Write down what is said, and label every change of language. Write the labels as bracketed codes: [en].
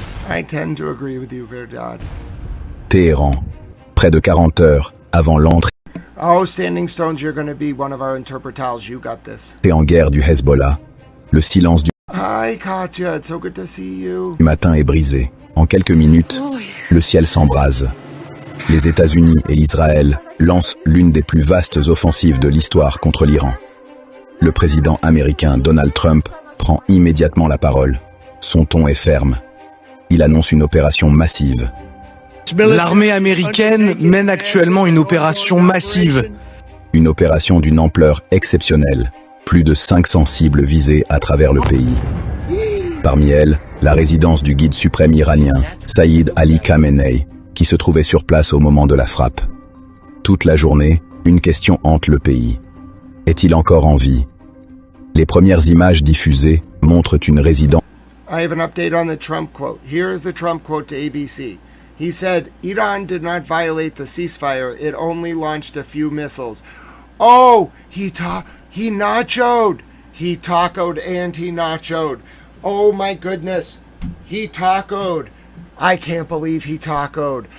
[en] I tend to agree with you, Verdad. [fr] Téhéran, près de 40 heures avant l'entrée [en] Oh, Standing Stones, you're going to be one of our interpretals. You got this. [fr] en guerre du Hezbollah, le silence du [en] Hi, Katya. It's so good to see you. [fr] matin est brisé. En quelques minutes, le ciel s'embrase. Les États-Unis et Israël lancent l'une des plus vastes offensives de l'histoire contre l'Iran. Le président américain Donald Trump prend immédiatement la parole. Son ton est ferme. Il annonce une opération massive. L'armée américaine mène actuellement une opération massive. Une opération d'une ampleur exceptionnelle. Plus de 500 cibles visées à travers le pays. Parmi elles, la résidence du guide suprême iranien, Saïd Ali Khamenei, qui se trouvait sur place au moment de la frappe. Toute la journée, une question hante le pays. Est-il encore en vie? Les premières images diffusées montrent une résidence. [en] I have an update on the Trump quote. Here is the Trump quote to ABC. He said, Iran did not violate the ceasefire. It only launched a few missiles. Oh, he nachoed. He tacoed and he nachoed. Oh my goodness. He tacoed. I can't believe he tacoed.